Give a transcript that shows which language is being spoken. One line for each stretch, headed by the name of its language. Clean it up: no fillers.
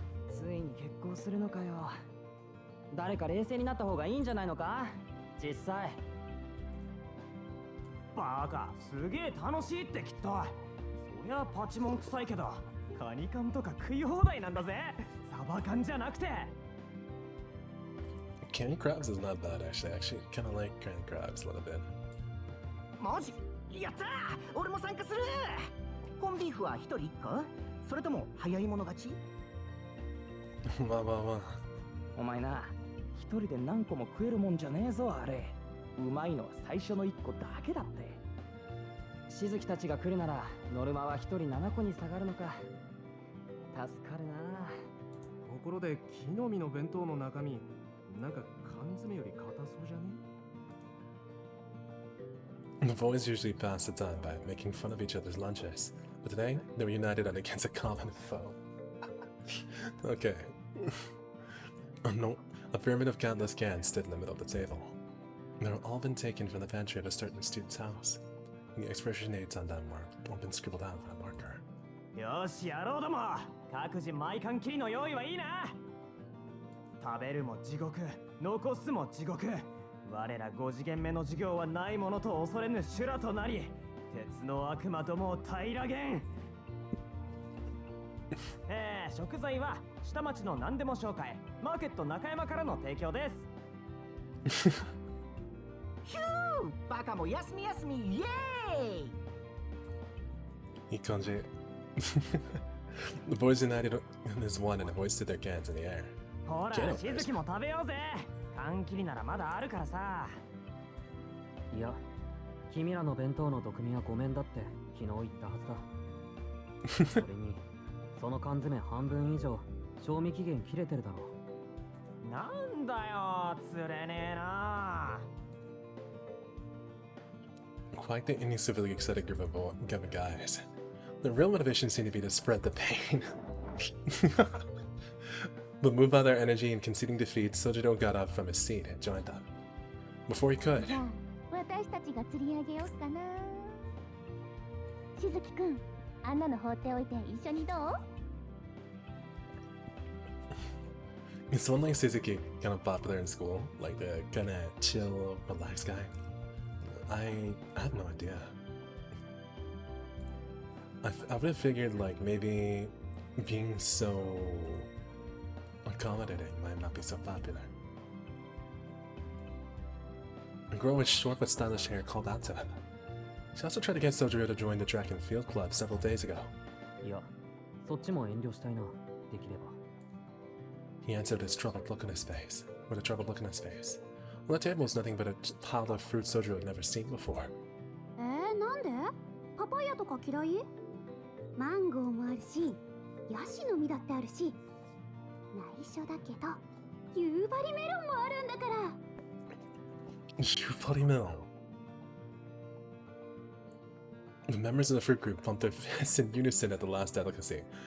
Japanese: ついに結婚するのかよ。誰か冷静になった方がいいんじゃないのか？実際。バカ、すげえ楽しいってきっと。そりゃパチモン臭いけど、カニ缶とか食い放題なんだぜ。サバ缶じゃなくて。
English: Canned crabs is not bad, actually. I actually kind of like canned crabs a little bit.
Japanese: マジ？やったー！俺も参加する！コンビーフは一人一個？それとも早い者勝ち？まあ。お前な、一人で何個も食えるもんじゃねえぞ、あれ。うまいのは最初の一個だけだって。しずきたちが来るなら、ノルマは一人7個に下がるのか。助かるな。ところで、木の実の弁当の中身、なんか缶詰より硬そうじゃね？
English: The boys usually pass the time by making fun of each other's lunches, but today they were united against a common foe. Okay. A pyramid of countless cans stood in the middle of the table. They were all been taken from the pantry of a certain student's house. The expiration dates on them were all been scribbled out with a marker.
Japanese: よし、やろうども。各自毎缶切りの用意はいいな。食べるも地獄、残すも地獄。我ら5次元目の授業はないものと恐れぬ修羅となり、鉄の悪魔どもを平らげん。食材は下町の何でも紹介、マーケット中山からの提供です。ヒュー、バカも休み休み、イエーイ。いい感じ。
English: The boys united as one and hoisted their cans in the air.
Japanese: ほら、しずきも食べようぜ。缶切りならまだあるからさ。いや、君らの弁当の毒味はごめんだって昨日言ったはずだ。それに、その缶詰半分以上、賞味期限切れてるだろ。なんだよ、釣れねえな。
English: Quite the incivilly excited group of guys. The real motivation seemed to be to spread the pain. But moved by their energy and conceding defeat, Sojiro got up from his seat and joined them. Before he could,
Japanese: じゃあ私たちが釣り上げようかな。しずきくん、あんなの放っておいて一緒にどう？
English: is someone like Suzuki kind of popular in school? Like the kind of chill, relaxed guy? I have no idea. I would have figured like maybe being so accommodating might not be so popular. A girl with short but stylish hair called out to him. She also tried to get Sojiro to join the track and field club several days ago.
Japanese: いや、そっちも遠慮したいな、できれば。
English: He answered with a troubled look on his face. On the table was nothing but a pile of fruit Sojiro had never seen before.
Japanese: なんで？パパイヤとか嫌い？マンゴーもあるし、ヤシの実だってあるし、内緒だけど、夕張メロンもあるんだから。
English: Yubari melon. The members of the fruit group pumped their fists in unison at the last delicacy.